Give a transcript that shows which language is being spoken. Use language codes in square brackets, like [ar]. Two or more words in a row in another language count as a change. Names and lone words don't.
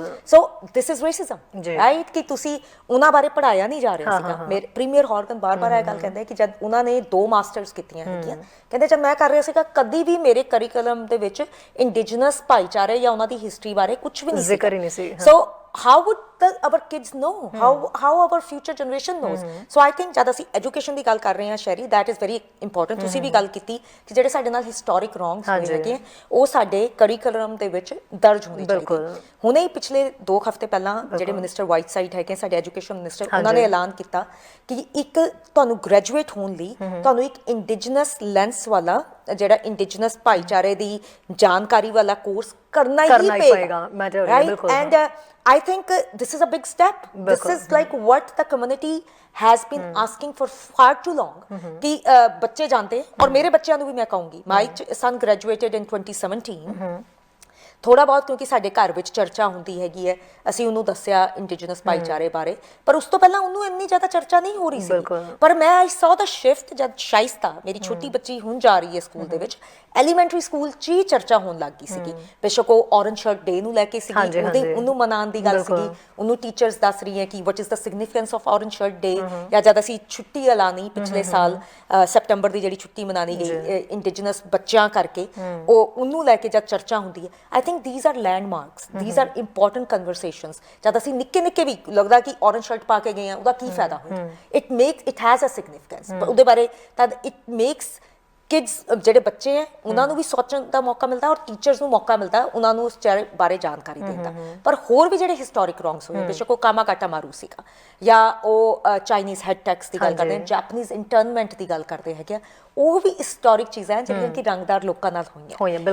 [en] so this is racism, right? [pa] ਕਿ ਤੁਸੀਂ ਉਹਨਾਂ ਬਾਰੇ ਪੜਾਇਆ ਨਹੀਂ ਜਾ ਰਿਹਾ ਸੀਗਾ। ਮੇਰੇ ਪ੍ਰੀਮੀਅਰ ਹਾਰਗਨ ਬਾਰ-ਬਾਰ ਇਹ ਗੱਲ ਕਹਿੰਦੇ ਕਿ ਜਦ ਉਹਨਾਂ ਨੇ 2 ਮਾਸਟਰਸ ਕੀਤੀਆਂ ਹੈਗੀਆਂ, ਕਹਿੰਦੇ ਜਦ ਮੈਂ ਕਰ ਰਿਹਾ ਸੀਗਾ, ਕਦੀ ਵੀ ਮੇਰੇ ਕਰਿਕੂਲਮ ਦੇ ਵਿੱਚ ਇੰਡੀਜਨਸ ਭਾਈਚਾਰੇ ਜਾਂ ਉਹਨਾਂ ਦੀ ਹਿਸਟਰੀ ਬਾਰੇ ਕੁਝ ਵੀ ਨਹੀਂ ਜ਼ਿਕਰ ਹੀ ਨਹੀਂ ਸੀ। [en] ਸੋ how would our kids know, how our future generation knows? So I think [pa] ਜਦ ਅਸੀਂ ਐਜੂਕੇਸ਼ਨ ਦੀ ਗੱਲ ਕਰ ਰਹੇ ਹਾਂ ਸ਼ਹਿਰੀ, [en] that is very important। [pa] ਤੁਸੀਂ ਵੀ ਗੱਲ ਕੀਤੀ ਕਿ ਜਿਹੜੇ ਸਾਡੇ ਨਾਲ [en] historic wrongs [pa] ਹੋਏ ਹੈਗੇ, ਉਹ ਸਾਡੇ ਕਰਿਕੂਲਮ ਦੇ ਵਿੱਚ ਦਰਜ ਹੋਣੇ ਚਾਹੀਦੇ। ਹੁਣੇ ਹੀ ਪਿਛਲੇ 2 ਹਫ਼ਤੇ ਪਹਿਲਾਂ ਜਿਹੜੇ ਮਿਨਿਸਟਰ ਵਾਈਟ ਸਾਈਡ ਹੈਗੇ, ਸਾਡੇ [en] education minister, [pa] ਉਹਨਾਂ ਨੇ ਐਲਾਨ ਕੀਤਾ ਕਿ ਇੱਕ ਤੁਹਾਨੂੰ ਗ੍ਰੈਜੂਏਟ ਹੋਣ ਲਈ ਤੁਹਾਨੂੰ ਇੱਕ [en] indigenous lens [pa] ਵਾਲਾ, ਜਿਹੜਾ ਇੰਡੀਜਨਸ ਭਾਈਚਾਰੇ ਦੀ ਜਾਣਕਾਰੀ ਵਾਲਾ ਕੋਰਸ ਕਰਨਾ ਹੀ ਪਏਗਾ, ਰਾਈਟ? [en] ਐਂਡ I think this is a big step. This is like what the community has been asking for far too long. [hi] कि बच्चे जानते, और मेरे बच्चों [pa] ਨੂੰ ਵੀ ਮੈਂ ਕਹੂੰਗੀ, [en] my son graduated in 2017। [pa] ਥੋੜਾ ਬਹੁਤ ਕਿਉਂਕਿ ਸਾਡੇ ਘਰ ਵਿੱਚ ਚਰਚਾ ਹੁੰਦੀ ਹੈਗੀ ਹੈ, ਅਸੀਂ ਉਹਨੂੰ ਦੱਸਿਆ ਇੰਡੀਜਨਸ ਭਾਈਚਾਰੇ ਬਾਰੇ, ਪਰ ਉਸ ਤੋਂ ਪਹਿਲਾਂ ਉਹਨੂੰ ਇੰਨੀ ਜ਼ਿਆਦਾ ਚਰਚਾ ਨਹੀਂ ਹੋ ਰਹੀ ਸੀ। ਪਰ ਮੈਂ [en] I saw the shift [pa] ਜਦ ਸ਼ਾਇਸਤਾ, ਮੇਰੀ ਛੋਟੀ ਬੱਚੀ ਹੁਣ ਜਾ ਰਹੀ ਹੈ ਸਕੂਲ ਦੇ ਵਿੱਚ, [en] elementary school [pa] 'ਚ ਹੀ ਚਰਚਾ ਹੋਣ ਲੱਗ ਗਈ ਸੀਗੀ। ਬੇਸ਼ੱਕ ਉਹ ਔਰੰਜ ਸ਼ਰਟ ਡੇ ਨੂੰ ਲੈ ਕੇ ਸੀਗੀ, ਉਹਨੂੰ ਮਨਾਉਣ ਦੀ ਗੱਲ ਸੀਗੀ, ਉਹਨੂੰ ਟੀਚਰਸ ਦੱਸ ਰਹੀ ਹੈ ਕਿ [en] what is the significance of Orange Shirt Day. [pa] ਜਾਂ ਜਦ ਅਸੀਂ ਛੁੱਟੀ ਐਲਾਨੀ ਪਿਛਲੇ ਸਾਲ ਸੈਪਟੰਬਰ ਦੀ ਜਿਹੜੀ ਛੁੱਟੀ ਮਨਾਈ ਗਈ ਇੰਡੀਜਨਸ ਬੱਚਿਆਂ ਕਰਕੇ, ਉਹਨੂੰ ਲੈ ਕੇ ਜਦ ਚਰਚਾ ਹੁੰਦੀ ਹੈ, [en] I think these are landmarks, these are important conversations। [pa] ਜਦ ਅਸੀਂ ਨਿੱਕੇ ਵੀ ਲੱਗਦਾ ਕਿ [en] orange shirt [pa] ਪਾ ਕੇ ਗਏ ਆ, ਉਹਦਾ ਕੀ ਫਾਇਦਾ ਹੋਇਆ? [en] it has a significance। [pa] ਉਹਦੇ ਬਾਰੇ ਤਦ [en] it makes kids, [pa] ਜਿਹੜੇ ਬੱਚੇ ਹੈ ਉਹਨਾਂ ਨੂੰ ਵੀ ਸੋਚਣ ਦਾ ਮੌਕਾ ਮਿਲਦਾ, ਔਰ ਟੀਚਰਸ ਨੂੰ ਮੌਕਾ ਮਿਲਦਾ ਉਹਨਾਂ ਨੂੰ ਉਸ ਬਾਰੇ ਜਾਣਕਾਰੀ ਦੇਣ ਦਾ। ਪਰ ਹੋਰ ਵੀ ਜਿਹੜੇ [en] historic wrongs [pa] ਹੋਏ, ਬੇਸ਼ੱਕ ਉਹ ਕਾਮਾਕਾਟਾ ਮਾਰੂ ਸੀਗਾ, ਜਾਂ ਉਹ [en] Chinese head tax [pa] ਦੀ ਗੱਲ ਕਰਦੇ ਹਾਂ, [en] Japanese internment [pa] ਦੀ ਗੱਲ ਕਰਦੇ ਹੈਗੇ ਆ, ਉਹ ਵੀ ਹਿਸਟੋਰਿਕ ਚੀਜ਼ਾਂ ਜਿਹੜੀਆਂ ਕਿ ਰੰਗਦਾਰ ਲੋਕਾਂ ਨਾਲ ਹੋਈਆਂ।